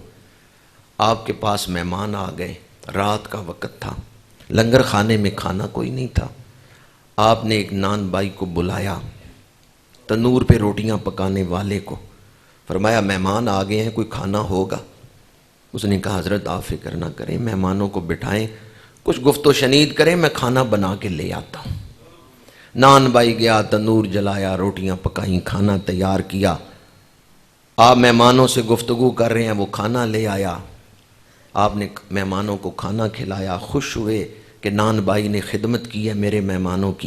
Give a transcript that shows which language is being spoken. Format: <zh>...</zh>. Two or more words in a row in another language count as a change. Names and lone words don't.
<ur>آپ کے پاس مہمان آ گئے، رات کا وقت تھا، لنگر خانے میں کھانا کوئی نہیں تھا. آپ نے ایک نان بائی کو بلایا، تنور پہ روٹیاں پکانے والے کو، فرمایا مہمان آ گئے ہیں، کوئی کھانا ہوگا؟ اس نے کہا حضرت آپ فکر نہ کریں، مہمانوں کو بٹھائیں، کچھ گفت و شنید کریں، میں کھانا بنا کے لے آتا ہوں. نان بائی گیا، تنور جلایا، روٹیاں پکائیں، کھانا تیار کیا. آپ مہمانوں سے گفتگو کر رہے ہیں، وہ کھانا لے آیا، آپ نے مہمانوں کو کھانا کھلایا، خوش ہوئے کہ نان بائی نے خدمت کی ہے میرے مہمانوں کی.</ur>